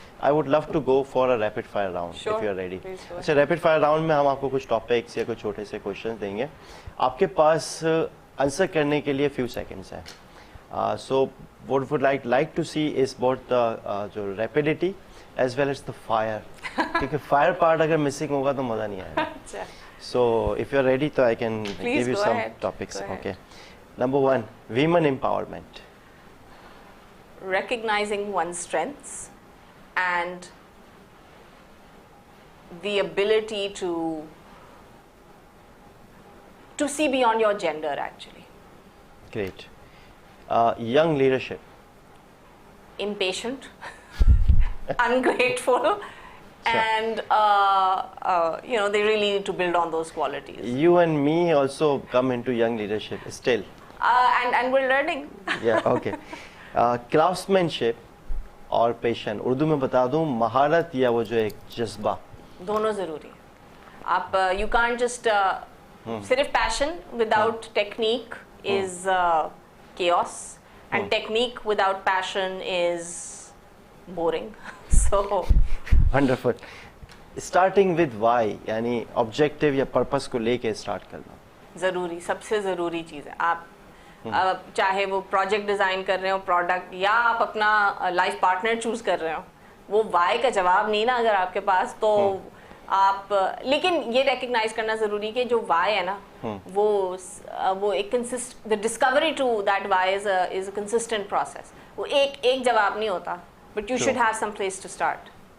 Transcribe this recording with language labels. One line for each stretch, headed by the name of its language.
English: I would love to go for a rapid fire round if you are ready.
Urdu: اچھا, rapid fire round میں ہم آپ کو کچھ ٹاپکس یا کوئی چھوٹے سے کوشچنس دیں گے. آپ کے پاس آنسر کرنے کے لیے فیو سیکنڈس ہیں.
English: So what would like to see is both the جو rapidity as well as the fire.
Urdu: کیونکہ fire part اگر missing ہوگا تو مزہ نہیں آئے گا.
English: So if you're ready تو I can give you some topics. Okay. Number 1, women empowerment. Recognizing one's strengths and the ability to see beyond your gender actually. Great. Young leadership. Impatient, ungrateful, and you know, they really need to build on those qualities. You and me also come into young leadership still. And we're learning. Yeah, okay.
Urdu: Craftsmanship اور پیشن, اردو میں بتا دوں مہارت یا وہ جو ایک جذبہ, دونوں ضروری ہے.
English: آپ you can't just صرف passion without technique is chaos, and technique without passion is boring. So wonderful. Starting with why,
Urdu: یعنی objective یا purpose کو لے کے start کرنا ضروری, سب سے ضروری چیز ہے. آپ چاہے وہ پروجیکٹ ڈیزائن کر رہے ہو, پروڈکٹ, یا آپ اپنا لائف پارٹنر چوز کر رہے ہو, وہ وائی کا جواب نہیں نا اگر آپ کے پاس, تو آپ, لیکن یہ ریکگنائز کرنا ضروری کہ جو وائی ہے نا وہ ایک
English: the discovery to that why is a consistent process.
Urdu: وہ ایک جواب نہیں ہوتا,
English: but you should have some place to start.